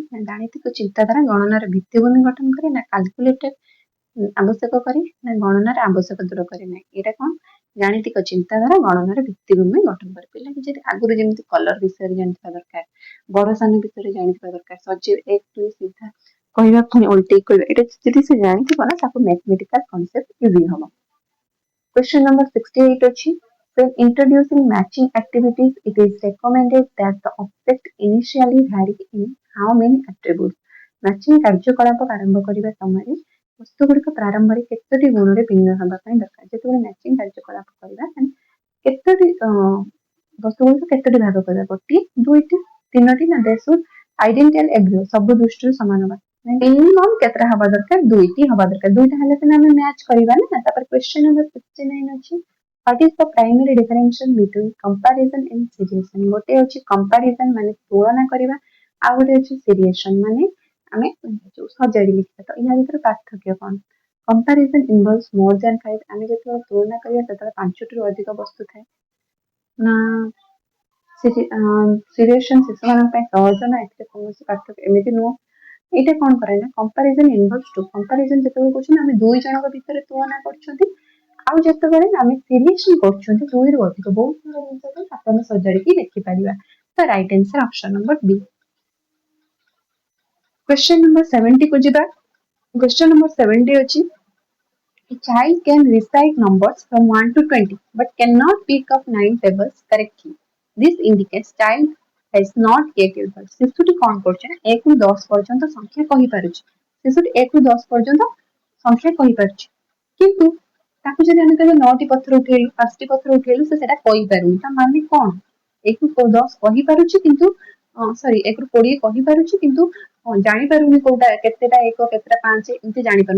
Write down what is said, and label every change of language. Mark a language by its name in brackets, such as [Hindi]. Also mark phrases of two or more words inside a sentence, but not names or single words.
[Odia] ନା ଗାଣିତିକ ଚିନ୍ତାଧାରା ଗଣନାର ଭିତ୍ତିଭୂମି ଗଠନ କରେ, ନା କାଲକୁଲେଟେଡ୍ ଆବଶ୍ୟକ କରେ, ନା ଗଣନାର ଆବଶ୍ୟକ ଦୂର କରେ ନାହିଁ। ଏଇଟା କ'ଣ? ଗାଣିତିକ ଚିନ୍ତାଧାରା ଗଣନାର ଭିତ୍ତିଭୂମି ଗଠନ କରେ। ପିଲାଟି ଯଦି ଆଗରୁ ଯେମିତି କଲର ବିଷୟରେ ଜାଣିଥିବା ଦରକାର, ବଡ଼ ସାନ ବିଷୟରେ ଜାଣିଥିବା ଦରକାର, ସଜେଇ 1 2 ସିଧା କହିବା ପୁଣି ଓଲଟେଇ କହିବା, ଏଇଟା ଯଦି ସେ ଜାଣିଥିବ ନା ତାକୁ [English] mathematical concept easy [Odia] ହବ। [English] Question number 68 ଅଛି when introducing matching activities it is recommended that the object initially vary in how many attributes। [Odia] ମ୍ୟାଚିଂ କାର୍ଯ୍ୟକଳାପ ଆରମ୍ଭ କରିବା ସମୟରେ ବସ୍ତୁଗୁଡ଼ିକ ପ୍ରାରମ୍ଭରେ କେତୋଟି ଗୁଣରେ ଭିନ୍ନ ହେବା ପାଇଁ ଦରକାର। ଯେତେବେଳେ ମ୍ୟାଚିଂ କାର୍ଯ୍ୟକଳାପ କରିବା କେତୋଟି ବସ୍ତୁଗୁଡ଼ିକ କେତୋଟି ଭାଗ କରିବା, ଗୋଟିଏ, ଦୁଇଟି, ତିନୋଟି, ନା [English] they should identical agree [Odia] ସବୁ ଦୃଷ୍ଟିରୁ ସମାନ ହେବା। ମିନିମମ୍ କେତେଟା ହବା ଦରକାର? 2ଟି ହବା ଦରକାର। 2ଟା ହେଲେ ସିନା ଆମେ ମ୍ୟାଚ୍ କରିବା ନା। [English] ତାପରେ question number 69 ଅଛି what is the primary differentiation between comparison and seriation। [Odia] ଗୋଟେ ଅଛି comparison ମାନେ ତୁଳନା କରିବା, ଆଉ ଗୋଟେ ଅଛି seriation ମାନେ ଆମେ ସଜାଡ଼ି ଲେଖିବା। ତ ଏହା ଭିତରେ ପାର୍ଥକ୍ୟ କ'ଣ? [English] comparison involves more than 5। [Odia] ଆମେ ଯେତେବେଳେ ତୁଳନା କରିବା ସେତେବେଳେ 5ଟିରୁ ଅଧିକ ବସ୍ତୁ ଥାଏ ନା seriation ଶିଶୁମାନଙ୍କ ପାଇଁ ସହଜ ନା ଏଥିରେ କୌଣସି ପାର୍ଥକ୍ୟ ଏମିତି ନୁହଁ। ଏଇଟା କ'ଣ କରେ ନା [English] comparison involves two. [Odia] କମ୍ପାରିଜନ ଯେତେବେଳେ କରୁଛନ୍ତି ଆମେ 2 ଜଣଙ୍କ ଭିତରେ ତୁଳନା କରୁଛନ୍ତି, ଆଉ ଯେତେବେଳେ ଆମେ ସିରିଏସନ୍ କରୁଛନ୍ତି 2ରୁ ଅଧିକ ବହୁତ ସାରା ଜିନିଷକୁ ତାକୁ ଆମେ ସଜାଡ଼ିକି ଲେଖିପାରିବା। ତ [English] right answer option number B. question number 70 [Odia] କୁ ଯିବା। [English] question number 70 ଅଛି a child can recite numbers from 1 to 20 but cannot pick up 9 tables correctly। This indicates child has not yet evolved। [Odia] ଶିଶୁଟି କ'ଣ କରୁଛି ନା 1ରୁ 10 ପର୍ଯ୍ୟନ୍ତ ସଂଖ୍ୟା କହିପାରୁଛି। ଶିଶୁଟି 1ରୁ 10 ପର୍ଯ୍ୟନ୍ତ ସଂଖ୍ୟା କହିପାରୁଛି, କିନ୍ତୁ ତାକୁ ଯଦି ଆମେ କହିବା 9ଟି ପଥର ଉଠେଇଲୁ, 5ଟି ପଥର ଉଠେଇଲୁ, ସେ ସେଟା କହିପାରୁନି। ତା ମାନେ କ'ଣ? 1ରୁ 10 କହିପାରୁଛି କିନ୍ତୁ 1ରୁ 20 କହିପାରୁଛି କିନ୍ତୁ ଜାଣିପାରୁନି କୋଉଟା କେତେଟା 1 କେତେଟା 5 ଏମିତି ଜାଣିପାରୁନି।